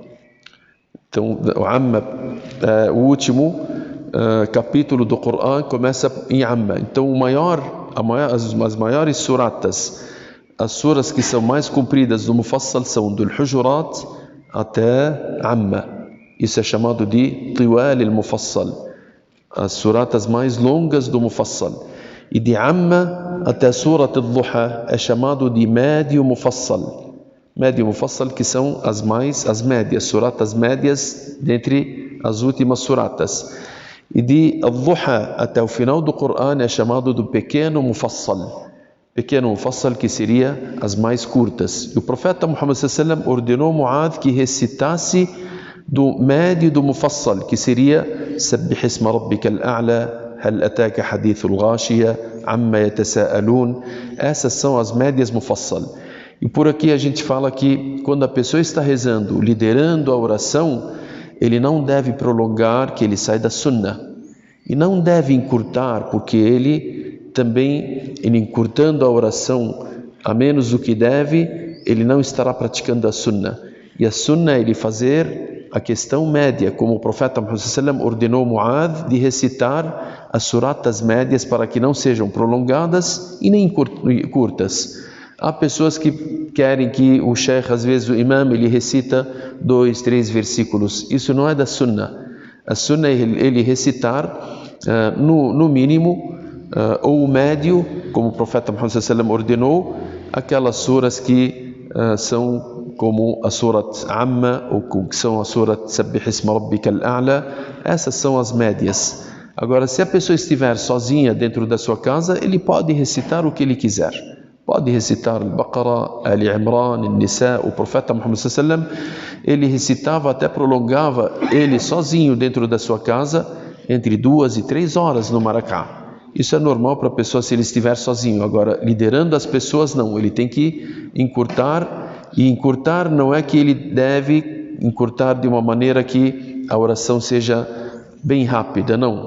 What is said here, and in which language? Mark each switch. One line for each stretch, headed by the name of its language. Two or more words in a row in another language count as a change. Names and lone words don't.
Portuguese: Então, o Amma, o último capítulo do Corão começa em Amma. Então, as maiores suratas, as suras que são mais compridas do Mufassal são do Hujurat até Amma. Isso é chamado de
Arabic: طوال المفصل.
Portuguese: As suratas mais longas do Mufassal. E de Amma até Surat al-Duha é chamado de Médio Mufassal. Médio Mufassal que são as médias, suratas médias dentre as últimas suratas. E de al-Duha até o final do Corão é chamado do Pequeno Mufassal. Pequeno Mufassal que seria as mais curtas. E o profeta Muhammad
Arabic: صلى الله عليه وسلم
Portuguese: ordenou Muad que recitasse do médio do Mufassal, que seria
Arabic: سبح اسم ربك الأعلى هل أتاك حديث الغاشية عم يتساءلون.
Portuguese: Essas são as médias Mufassal. E por aqui a gente fala que quando a pessoa está rezando, liderando a oração, ele não deve prolongar, que ele sai da sunnah. E não deve encurtar, porque ele encurtando a oração a menos do que deve, ele não estará praticando a sunnah. E a sunnah é ele fazer a questão média, como o profeta Muhammad
Arabic: صلى الله عليه وسلم
Portuguese: ordenou Muad de recitar as suratas médias para que não sejam prolongadas e nem curtas. Há pessoas que querem que o sheikh, às vezes o imam, ele recita 2, 3 versículos. Isso não é da sunnah. A sunnah é ele recitar no mínimo ou o médio, como o profeta Muhammad
Arabic: صلى الله عليه وسلم
Portuguese: ordenou, aquelas suras que são como a Surat Amma, ou que são a Surat
Arabic: سبح اسم ربك الأعلى.
Portuguese: Essas são as médias. Agora, se a pessoa estiver sozinha dentro da sua casa, ele pode recitar o que ele quiser. Pode recitar Al-Baqarah, Ali Imran, Al-Nisa. O profeta Muhammad
Arabic: صلى الله عليه وسلم,
Portuguese: ele recitava, até prolongava ele sozinho dentro da sua casa, entre 2 e 3 horas no Maracá. Isso é normal para a pessoa se ele estiver sozinho. Agora, liderando as pessoas, não. Ele tem que encurtar. E encurtar não é que ele deve encurtar de uma maneira que a oração seja bem rápida, não.